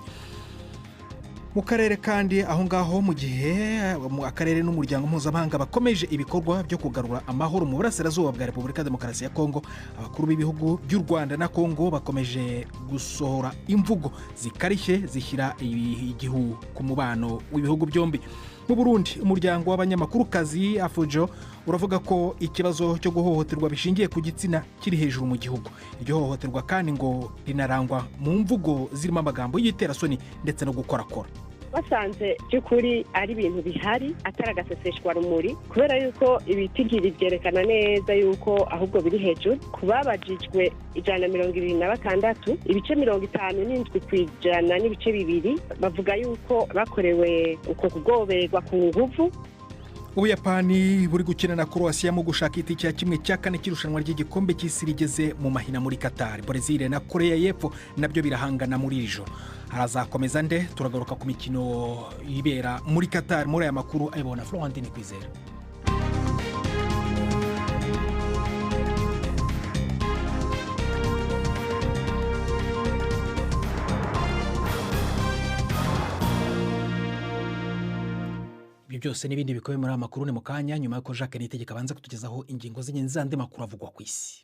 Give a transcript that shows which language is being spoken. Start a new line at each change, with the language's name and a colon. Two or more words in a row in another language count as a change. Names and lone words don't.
Kinyarwanda: Mu karere kandi aho ngaho, mu gihe mu akarere n'umuryango mpuzamahanga bakomeje ibikorwa byo kugarura amahoro mu burasirazuba bwa Repubulika Demokarasi ya Kongo, abakuru b'ibihugu by'u Rwanda na Kongo bakomeje gusohora imvugo zikarishye zishyira igihu ku mubano w'ibihugu byombi. Mu Burundi, umuryango w'abanyamakurukazi Afujo uravuga ko ikibazo cyo guhohoterwa bishingiye ku gitsina kiri hejuru mu gihugu. Iryo hohoterwa kandi ngo rinarangwa mu mvugo zirimo amagambo y'iterasoni ndetse no gukorakora.
Rundi: Basanze by'ukuri ari ibintu bihari atari agaseseshwa rumuri, kubera yuko ibitigiri byerekana neza yuko ahubwo biri hejuru. Kubabajijwe 126, ibice 57 kw'ijana n'ibice 2 bavuga yuko bakorewe uko kugoberwa ku nguvu.
Kinyarwanda: Ubuyapani buri gukina na Croatia mu gushaka itike ya 1/4 cy'irushanwa ry'igikombe cy'isi rigeze mu mahina muri Qatar. Brazil na Korea y'Epfo nabyo birahangana muri iri joro. Harazakomeza nde? Turagaruka ku mikino ibera muri Qatar. Muri aya makuru ayibona Florentine Kwizera. Byose n'ibindi bikoye muri amakuru ne mukanya, nyuma y'uko Jacques Nitegeka abanza kutugezaho ingingo z'ingenzi z'andi makuru avugwa ku isi.